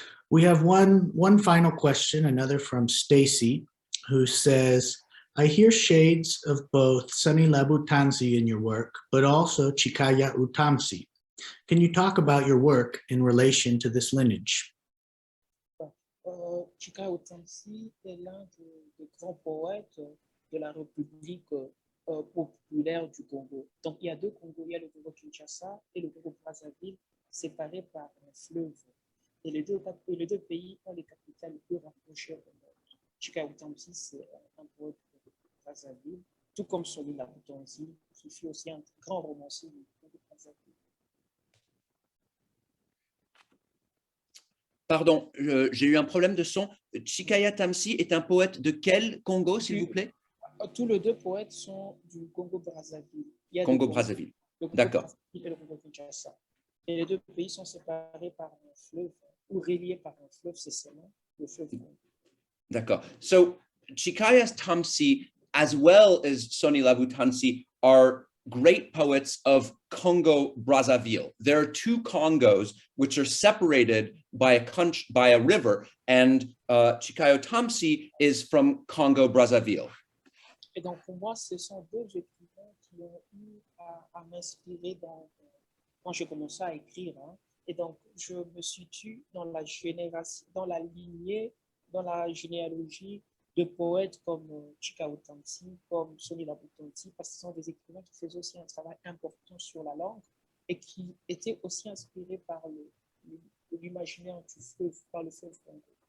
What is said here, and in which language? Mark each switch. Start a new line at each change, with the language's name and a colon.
English: We have one final question, another from Stacy, who says, I hear shades of both Sunny Labutansi in your work, but also Chikaya Utamsi. Can you talk about your work in relation to this lineage?
French: Chikaya Utamsi est l'un des grands poètes de la République populaire du Congo. Donc, il y a deux Congos, il y a le Congo Kinshasa et le Congo Brazzaville, séparés par un fleuve. Et les deux pays ont les capitales les plus rapprochées au monde. Chikaya Utamsi, c'est un poète de Brazzaville, tout comme Soli Labutansi, qui fut aussi un grand romancier du Congo Brazzaville. Pardon, j'ai eu un problème de son. Chikaya Tamsi est un poète de quel Congo, s'il vous plaît? Tous les deux poètes sont du Congo-Brazzaville. Congo-Brazzaville. D'accord. Et le Congo Kinshasa. Et les deux pays sont séparés par un fleuve, ou reliés par un fleuve, c'est seulement le fleuve Congo. D'accord.
English: So, Chikaya Tamsi, as well as Soni Labutansi, are great poets of Congo-Brazzaville. There are two Congos which are separated by a river, and Chikaya Tamsi is from Congo-Brazzaville.
French: Et donc, pour moi, ce sont deux écrivains qui ont eu à m'inspirer quand j'ai commencé à écrire. Hein. Et donc, je me situe dans la lignée, dans la généalogie de poètes comme Chikaya Utamsi, comme Soni Labutansi, parce que ce sont des écrivains qui faisaient aussi un travail important sur la langue et qui étaient aussi inspirés par l'imaginaire du fleuve, par le fleuve Congo.